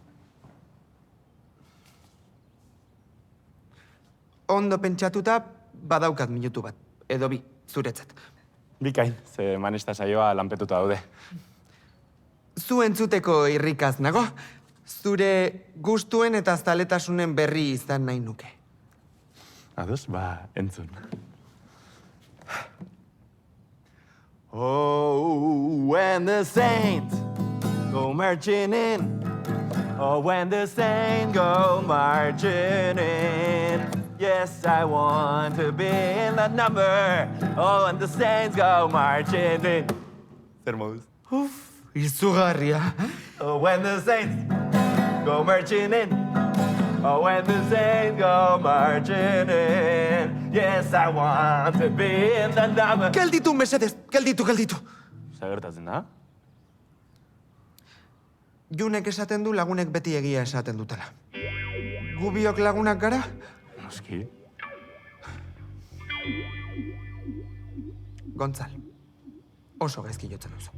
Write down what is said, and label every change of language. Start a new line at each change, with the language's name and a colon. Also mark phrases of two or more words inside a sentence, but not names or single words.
Basque: Ondo pentsatuta, badaukat minutu bat. Edo bi, zuretzat. Bikain, ze manesta saioa lanpetuta daude. Zu entzuteko irrikaz nago. Zure gustuen eta zaletasunen berri izan nahi nuke. Ados, ba, entzun.
English: Oh, when the saints go marching in. Oh, when the saints go marching in. Yes, I want to be in the number. Oh, when the saints go marching in.
Basque: Zer moduz? Izugarria.
English: Oh, when the saints go marching in. Oh, when the saints go marching in. Yes, I want to be in the number.
Basque: Gelditu, mesedez, gelditu. Zer gertatzen da? Junek esaten du lagunek beti egia esaten dutela. Gubiok lagunak gara? Noski. Gontzal, oso gaizki jotzen duzu.